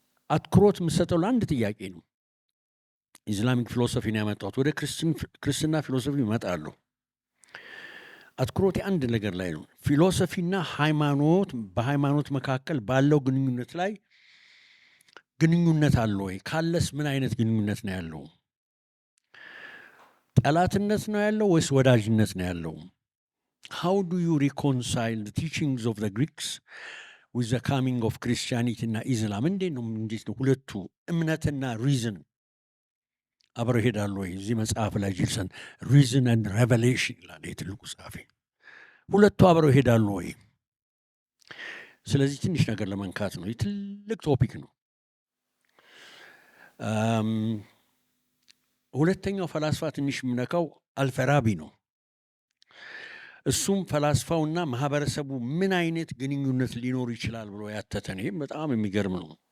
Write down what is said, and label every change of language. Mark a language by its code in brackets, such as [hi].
[am] አትኩሮት የምሰጠው ለአንድ ጥያቄ ነው። ኢስላሚክ ፊሎሶፊን ያመጣሁት ወደ ክርስትና ፊሎሶፊ ይመጣሉ። አትኩሮት አንድ ነገር ላይ ነው። ፊሎሶፊና ሃይማኖት፣ በሃይማኖት መካከል ባለው ግንኙነት ላይ ግንኙነት አለ ወይ? ካለስ ምን አይነት ግንኙነት ነው ያለው? ጠላትነት ነው ያለው ወይስ ወዳጅነት ነው ያለው? [en] how do you reconcile the teachings of the Greeks with the coming of Christianity [am] እና ኢስላም? እንዴት ነው ሁለቱ እምነትና ሪዝን አብረው ይሄዳሉ ወይ? እዚህ መጽሐፍ ላይ ጂልሰን ሪዝን ኤንድ ሬቨሌሽን ይላል የትልቁ ጸሐፊ። ሁለቱ አብረው ይሄዳሉ ወይ? ስለዚህ ትንሽ ነገር ለመንካት ነው። ትልቅ ቶፒክ ነው። ሁለተኛው ፈላስፋ ትንሽ የምነካው አልፈራቢ ነው። እሱም ፈላስፋውና ማህበረሰቡ ምን አይነት ግንኙነት ሊኖር ይችላል ብሎ ያተተን። ይሄም በጣም የሚገርም ነው።